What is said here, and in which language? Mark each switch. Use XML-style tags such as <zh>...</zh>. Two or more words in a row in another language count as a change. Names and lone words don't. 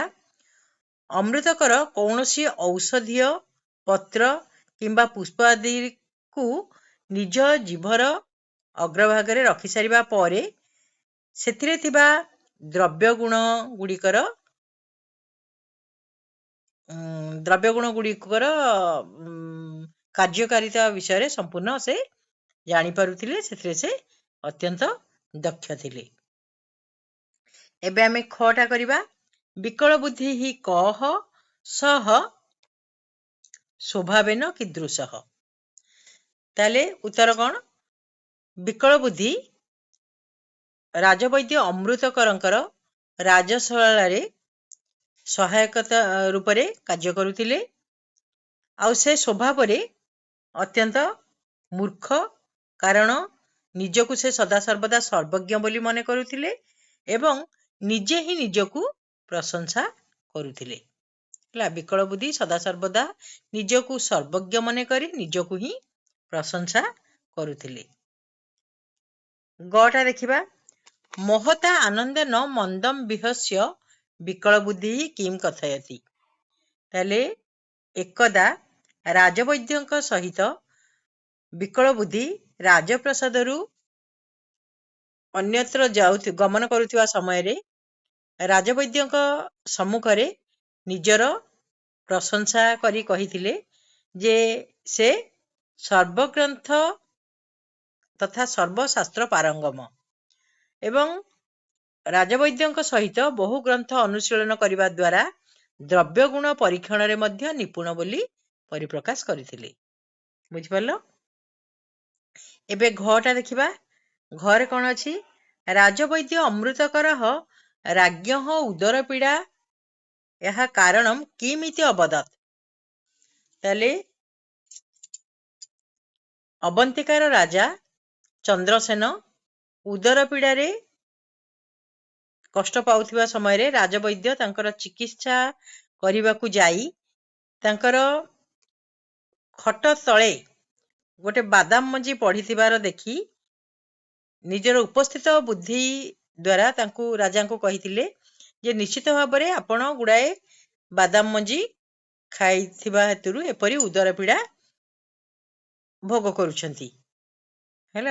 <or>ଅମୃତକର କୌଣସି ଔଷଧୀୟ ପତ୍ର କିମ୍ବା ପୁଷ୍ପ ଆଦି କୁ ନିଜ ଜିଭର ଅଗ୍ରଭାଗ ରଖି ସାରିବା ପରେ ସେଥିରେ ଥିବା ଦ୍ରବ୍ୟ ଗୁଣ ଗୁଡ଼ିକର କାର୍ଯ୍ୟକାରିତା ବିଷୟ ସମ୍ପୂର୍ଣ୍ଣ ସେ ଜାଣି ପାରୁଥିଲେ। ସେଥିରେ ସେ ଅତ୍ୟନ୍ତ ଦକ୍ଷ ଥିଲେ। ଏବେ ଆମେ ଖଟା କରିବା।</or> <sa>विकल बुद्धि ही कह सह स्वभावेन कीदृशः।</sa> <or>ତା'ହେଲେ ଉତ୍ତର କେଉଁ? ବିକଳ ବୁଦ୍ଧି ରାଜବୈଦ୍ୟ ଅମୃତକରଙ୍କର ରାଜଶାଳା ସହାୟକତା ରୂପ ରେ କାର୍ଯ୍ୟ କରୁଥିଲେ। ଆଉ ସେ ସ୍ୱଭାବ ରେ ଅତ୍ୟନ୍ତ ମୂର୍ଖ, କାରଣ ନିଜକୁ ସେ ସଦା ସର୍ବଦା ସର୍ବଜ୍ଞ ବୋଲି ମନେ କରୁଥିଲେ ଏବଂ ନିଜେ ହିଁ ନିଜକୁ ପ୍ରଶଂସା କରୁଥିଲେ। ବିକଳ ବୁଦ୍ଧି ସଦା ସର୍ବଦା ନିଜକୁ ସର୍ବଜ୍ଞ ମନେ କରି ନିଜକୁ ହିଁ ପ୍ରଶଂସା କରୁଥିଲେ। ଗଟା ଦେଖିବା।</or> <sa>महता आनंद न मंदम विहस्य विकल बुद्धि किम कथयति।</sa> <or>ତା'ହେଲେ ଏକଦା ରାଜବୈଦ୍ୟଙ୍କ ସହିତ ବିକଳ ବୁଦ୍ଧି ରାଜପ୍ରାସାଦରୁ ଅନ୍ୟତ୍ର ଗମନ କରୁଥିବା ସମୟ ରେ ରାଜବୈଦ୍ୟଙ୍କ ସମ୍ମୁଖରେ ନିଜର ପ୍ରଶଂସା କରି କହିଥିଲେ ଯେ ସେ ସର୍ବଗ୍ରନ୍ଥ ତଥା ସର୍ବଶାସ୍ତ୍ର ପାରଙ୍ଗମ ଏବଂ ରାଜବୈଦ୍ୟଙ୍କ ସହିତ ବହୁ ଗ୍ରନ୍ଥ ଅନୁଶୀଳନ କରିବା ଦ୍ୱାରା ଦ୍ରବ୍ୟ ଗୁଣ ପରୀକ୍ଷଣ ରେ ମଧ୍ୟ ନିପୁଣ ବୋଲି ପରିପ୍ରକାଶ କରିଥିଲେ। ବୁଝି ପଡ଼ିଲା। ଏବେ ଘଟା ଦେଖିବା। ଘର କେଉଁ ଅଛି?</or> <sa>राजवैद्य अमृतकर राज्ञः उदर पीड़ा यह कारणम किमिति अवदत्।</sa> <or>ତା'ହେଲେ ଅବନ୍ତିକାର ରାଜା ଚନ୍ଦ୍ରସେନ ଉଦର ପୀଡ଼ା ରେ କଷ୍ଟ ପାଉଥିବା ସମୟ ରେ ରାଜବୈଦ୍ୟ ତାଙ୍କର ଚିକିତ୍ସା କରିବାକୁ ଯାଇ ତାଙ୍କ ଖଟ ତଳେ ଗୋଟେ ବାଦାମ ମଞ୍ଜି ପଡ଼ିଥିବାର ଦେଖି ନିଜର ଉପସ୍ଥିତ ବୁଦ୍ଧି ଦ୍ୱାରା ତାଙ୍କୁ ରାଜାଙ୍କୁ କହିଥିଲେ ଯେ ନିଶ୍ଚିତ ଭାବରେ ଆପଣ ଗୁଡାଏ ବାଦାମ ମଞ୍ଜି ଖାଇଥିବା ହେତୁରୁ ଏପରି ଉଦର ପୀଡ଼ା ଭୋଗ କରୁଛନ୍ତି ହେଲା।</or>